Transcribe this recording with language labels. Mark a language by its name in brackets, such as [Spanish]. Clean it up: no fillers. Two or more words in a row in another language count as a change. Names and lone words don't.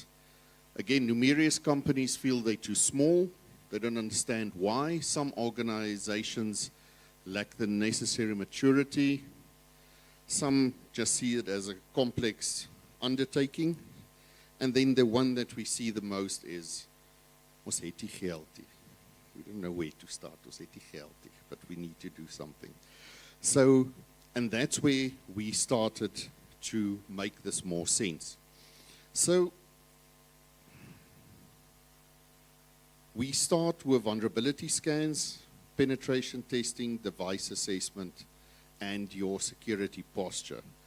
[English] Again, numerous companies feel they're too small. They don't understand why. Some organizations lack the necessary maturity. Some just see it as a complex undertaking. And then the one that we see the most is, [Afrikaans] ons het nie geld nie. [English] We don't know where to start, [Afrikaans] ons het nie geld nie, [English] but we need to do something. So, and that's where we started to make this more sense. So, we start with vulnerability scans, penetration testing, device assessment, and your security posture.